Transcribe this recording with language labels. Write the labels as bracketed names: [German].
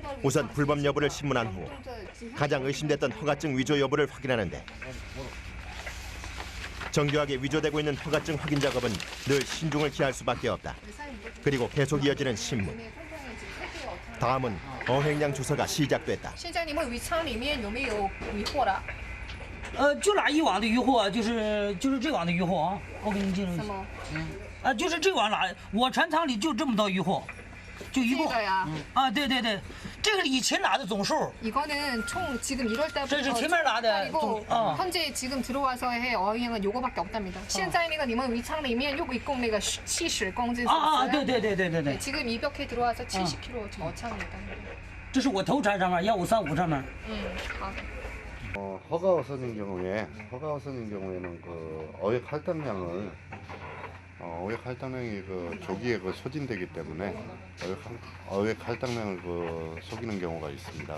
[Korean] 우선 불법 여부를 신문한 후 가장 의심됐던 허가증 위조 여부를 확인하는데 정교하게 위조되고 있는 허가증 확인 작업은 늘 신중을 기할 수밖에 없다. 그리고 계속 이어지는 신문. 다음은 어획량 조사가 시작됐다. [Chinese] 现在你们鱼仓里面有没有渔获了？就拿一网的渔获，就是这网的渔获啊，我给你记录一下。什么？就是这网拿，我船舱里就这么多渔获，就一共。这个呀？对，这个以前拿的总数。 [Korean] 이거는 총 지금 1월 달부터 [Chinese] 这是前面拿的总。 [Korean] 현재 지금 들어와서 해 어획량은 요거밖에 없답니다. [Chinese] 现在那个你们鱼仓里面又一共那个70公斤。对。 [Korean] 지금 200회 들어와서 70kg 지금 어창이 있답니다. [Chinese] 这是我头船上面1535上面。好的。 [Korean] 허가어선인 경우에는 그 어획 할당량을 어획 할당량이 그 조기에 그 소진되기 때문에 어획 할당량을 그 속이는 경우가 있습니다.